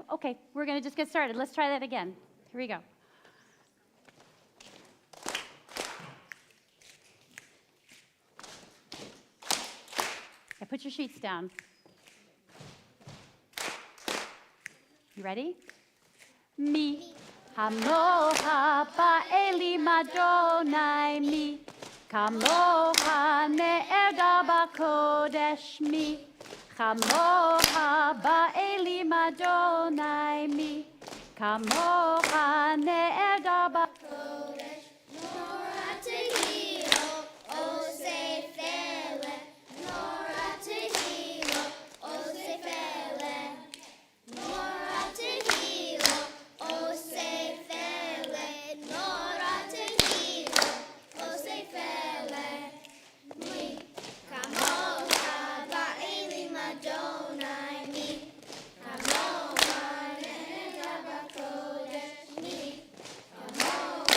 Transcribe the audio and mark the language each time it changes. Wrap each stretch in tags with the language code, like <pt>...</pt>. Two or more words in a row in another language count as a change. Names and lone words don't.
<en>Okay, we're going to just get started. Let's try that again. Here we go. Yeah, put your sheets down. You ready?</en> <he>מי כמוכה באלים יי מי כמוכה נאדר בקודש מי כמוכה באלים יי מי כמוכה נאדר בקודש. נורא תהלות עושה פלא. נורא תהלות עושה פלא. נורא תהלות עושה פלא. נורא תהלות עושה פלא. מי כמוכה באלים יי מי כמוכה נאדר בקודש מי כמוכה</he>